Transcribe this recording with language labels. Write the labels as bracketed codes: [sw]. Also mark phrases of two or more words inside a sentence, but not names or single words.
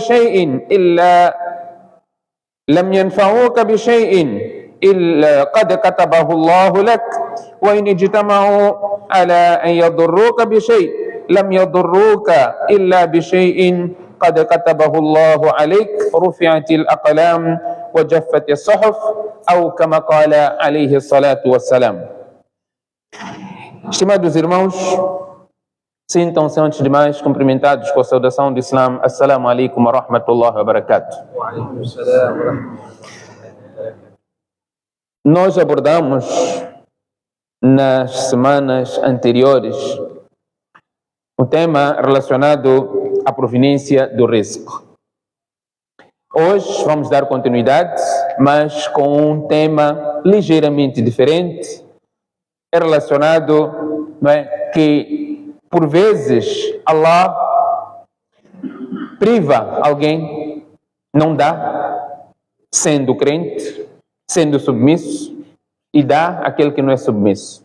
[ar] بشيء إلا قد كتبه الله لك وإن اجتمعوا على أن يضروك بشيء لم يضروك إلا بشيء قد كتبه الله عليك رفعت الأقلام وجفت الصحف أو كما قال عليه الصلاة والسلام. [pt] Estimados irmãos, sintam-se antes de mais cumprimentados com a saudação do Islã. [ar] السلام عليكم ورحمة الله وبركاته. [pt] Nós abordamos nas semanas anteriores o tema relacionado à proveniência do risco. Hoje vamos dar continuidade, mas com um tema ligeiramente diferente, é relacionado, que por vezes Allah priva alguém, não dá, sendo crente, sendo submisso, e dá aquele que não é submisso.